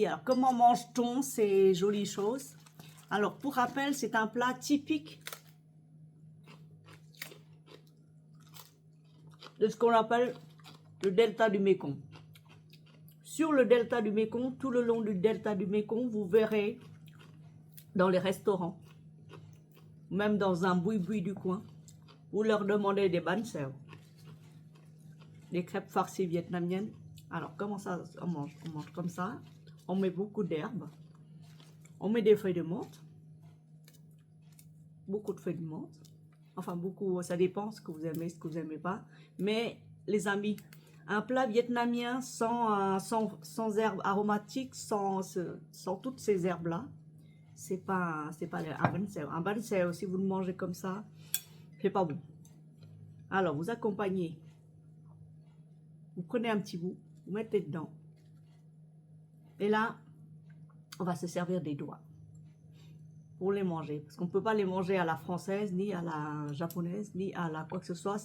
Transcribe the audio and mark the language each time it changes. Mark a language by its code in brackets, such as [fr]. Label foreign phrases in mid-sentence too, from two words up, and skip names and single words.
[fr] Alors, comment mange-t-on ces jolies choses? Alors, pour rappel, c'est un plat typique de ce qu'on appelle le delta du Mékong. Sur le delta du Mékong, tout le long du delta du Mékong, vous verrez dans les restaurants, même dans un boui-boui du coin, vous leur demandez des banh xèo, des crêpes farcies vietnamiennes. Alors, comment ça on mange? On mange comme ça. On met beaucoup d'herbes. On met des feuilles de menthe. Beaucoup de feuilles de menthe. Enfin, beaucoup, ça dépend ce que vous aimez, ce que vous n'aimez pas. Mais, les amis, un plat vietnamien sans herbes aromatiques, sans toutes ces herbes-là, c'est pas un banh xèo. Un banh xèo, si vous le mangez comme ça, c'est pas bon. Alors, vous accompagnez. Vous prenez un petit bout, vous mettez dedans. Et là, on va se servir des doigts pour les manger. Parce qu'on ne peut pas les manger à la française, ni à la japonaise, ni à la quoi que ce soit.